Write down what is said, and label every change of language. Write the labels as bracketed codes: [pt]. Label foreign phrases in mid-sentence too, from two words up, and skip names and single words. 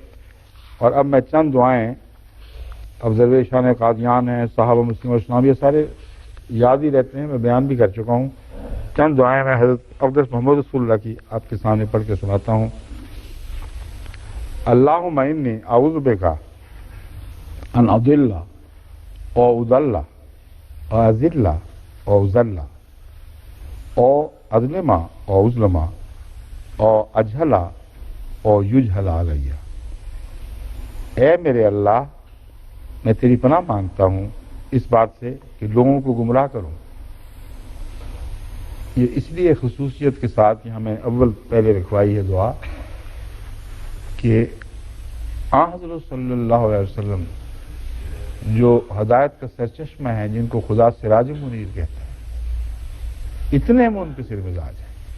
[ur] اور اب میں چند دعائیں، اب درویشان قادیان ہیں، صحابہ مسلم اسلام، یہ سارے یاد ہی رہتے ہیں، میں بیان بھی کر چکا ہوں۔ چند دعائیں میں حضرت اقدس محمد رسول اللہ کی آپ کے سامنے پڑھ کے سناتا ہوں۔ [ar] اللہم انی اعوذ بک ان اضل او اضل او اذل او اذل او اظلم او اظلم او اجہل او یجہل علیہ۔ [ur] اے میرے اللہ، میں تیری پناہ مانگتا ہوں اس بات سے کہ لوگوں کو گمراہ کروں۔ یہ اس لیے خصوصیت کے ساتھ یہاں میں اول پہلے رکھوائی ہے دعا کہ آن حضرت [ar] صلی اللہ علیہ وسلم [ur] جو ہدایت کا سرچشمہ ہیں، جن کو خدا [ar] سراج منیر [ur] کہتا ہے، اتنے منکسر مزاج ہیں